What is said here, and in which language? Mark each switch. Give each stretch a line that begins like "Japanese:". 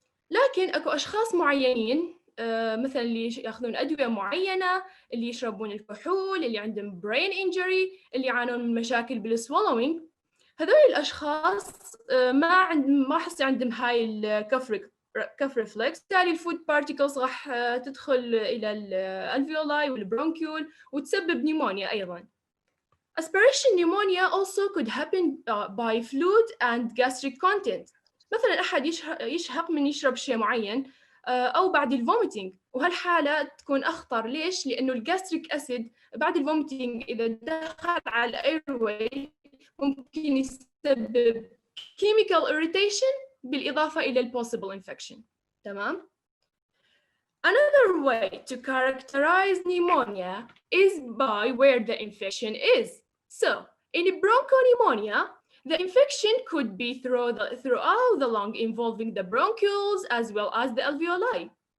Arabic: لكن أكو أشخاص معينين مثلا اللي ياخذون أدوية معينة، اللي يشربون الكحول، اللي عندهم brain injury، اللي يعانون من مشاكل بالسوالوينج، هذول الأشخاص ما حصي عندهم هاي الكف ريفلكس، بالتالي الفود بارتيكلز راح تدخل إلى الالفيولاي والبرونكيول وتسبب نيمونيا أيضاً.
English: Aspiration pneumonia also could happen by fluid and gastric content.
Arabic: مثلا أحد يشهق من يشرب شيء معين أو بعد الفوميتينج، وهالحالة تكون أخطر. ليش؟ لأنه الجاستريك أسيد بعد الفوميتينج إذا دخل على الأيرواي ممكن يسبب chemical irritation بالإضافة إلى
English: possible infection.
Arabic: تمام؟
English: Another way to characterize pneumonia is by where the infection is. So, in bronchopneumonia, the infection could be throughout the lung, involving the bronchioles as well as the alveoli.